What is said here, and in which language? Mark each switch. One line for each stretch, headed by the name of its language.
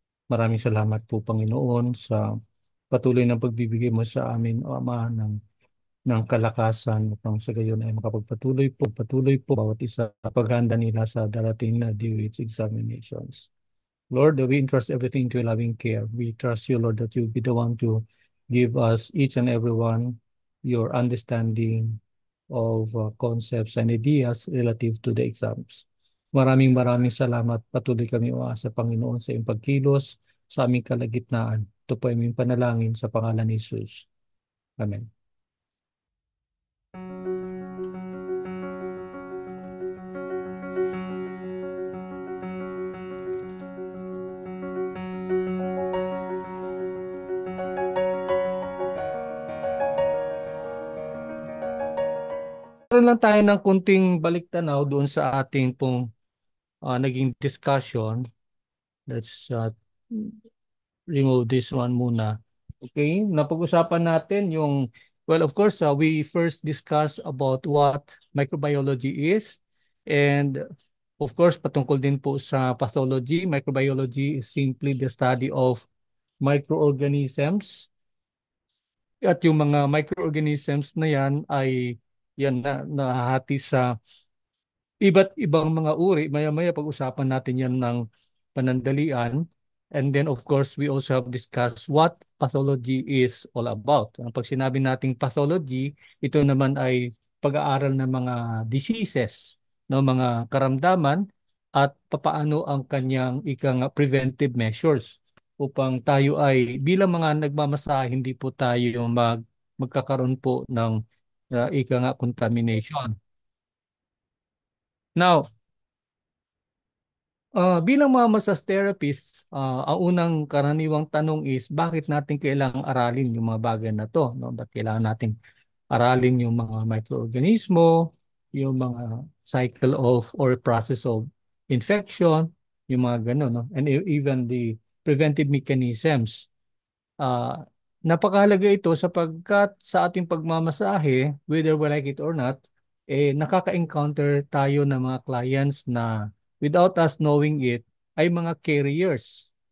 Filipino: Maraming salamat po, Panginoon, sa patuloy ng pagbibigay mo sa amin, O Ama, ng kalakasan upang sa gayon ay patuloy po bawat isa sa paghanda nila sa darating na DOH examinations.
English: Lord, we entrust everything to your loving care. We trust you, Lord, that you'll be the one to give us each and every one your understanding of concepts and ideas relative to the exams.
Filipino: Maraming salamat. Patuloy kami umaasa, Panginoon, sa iyong pagkilos sa aming kalagitnaan. Ito po ay aming panalangin sa pangalan ni Jesus. Amen. Meron lang tayo ng kunting balik-tanaw doon sa ating pong naging discussion.
English: Let's remove this one muna. Okay,
Filipino: napag-usapan natin yung,
English: well, of course, we first discussed about what microbiology is. And of course,
Filipino: patungkol din po sa pathology.
English: Microbiology is simply the study of microorganisms.
Filipino: At yung mga microorganisms na yan ay yan na nahahati sa iba't ibang mga uri. Maya-maya pag-usapan natin yan ng panandalian.
English: And then of course, we also have discussed what pathology is all about.
Filipino: Pag sinabi nating pathology, ito naman ay pag-aaral ng mga diseases, no, mga karamdaman at papaano ang kanyang preventive measures upang tayo ay bilang mga nagmamasahe, hindi po tayo magkakaroon po ng contamination. Now, bilang mga massage therapists, ang unang karaniwang tanong is bakit natin kailangang aralin yung mga bagay na to, no? Ba't kailangan natin aralin yung mga microorganismo, yung mga
English: cycle of or process of infection,
Filipino: yung mga gano'n, no?
English: And even the preventive mechanisms.
Filipino: Uh, Napakahalaga ito sapagkat sa ating pagmamasahe,
English: whether we like it or not,
Filipino: nakaka-encounter tayo ng mga clients na
English: without us knowing it,
Filipino: ay mga carriers.